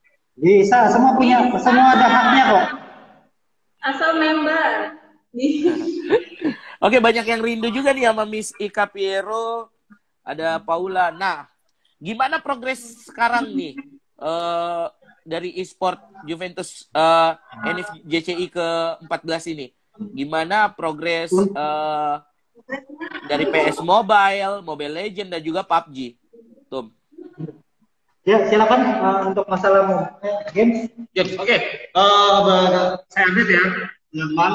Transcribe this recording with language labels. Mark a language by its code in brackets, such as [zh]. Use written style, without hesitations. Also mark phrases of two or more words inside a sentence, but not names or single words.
[id] Bisa, semua ada haknya kok. Asal member. Oke, banyak yang rindu juga nih sama Miss Ika Piero, ada Paula. Nah, gimana progres sekarang nih dari e-sport Juventus NF JCI ke-14 ini? Gimana progres dari PS Mobile, Mobile Legend, dan juga PUBG? Tum. Ya, silakan untuk masalah games. Oke. Saya update ya, teman-teman.